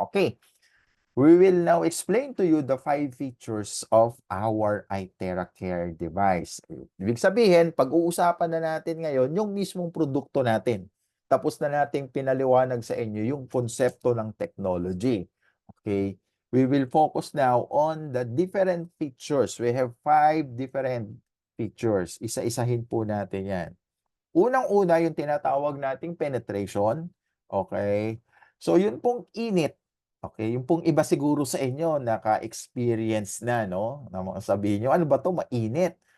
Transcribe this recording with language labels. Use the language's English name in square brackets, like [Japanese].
[English] Okay, we will now explain to you the 5 features of our iTera Care device. [Filipino] Ibig sabihin, pag-uusapan na natin ngayon yung mismong produkto natin. Tapos na nating pinaliwanag sa inyo yung konsepto ng technology. Okay? [English] We will focus now on the different features. We have 5 different features. [Filipino] Isa-isahin po natin yan. Unang-una, yung tinatawag nating penetration. Okay? So, yun pong init. Okay, yung pong iba siguro sa inyo naka-experience na 'no, na mga sabihin niyo, "Ano ba 'to, mainit."